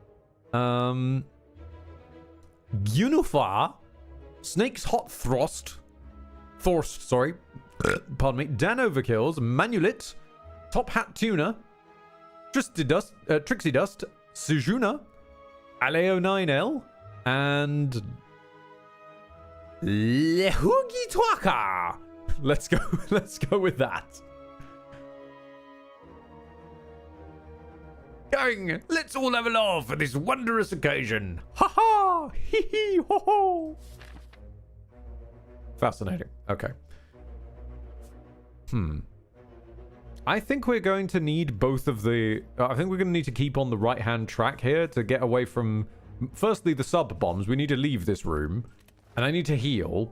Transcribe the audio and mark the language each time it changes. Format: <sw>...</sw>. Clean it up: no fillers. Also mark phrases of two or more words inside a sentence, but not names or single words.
<en>Gunufar, Snake's Hot Thorst, sorry, pardon me, Dan Overkills, Manulit, Top Hat Tuna, Trixie Dust, Sujuna, Aleo 9L, and Lehugi Twaka. Let's go with that. Going, let's all have a laugh for this wondrous occasion. Ha ha! Hee hee ho ho! Fascinating. Okay. I think we're going to need both of the... I think we're going to need to keep on the right-hand track here to get away from... Firstly, the sub-bombs. We need to leave this room. And I need to heal.</en>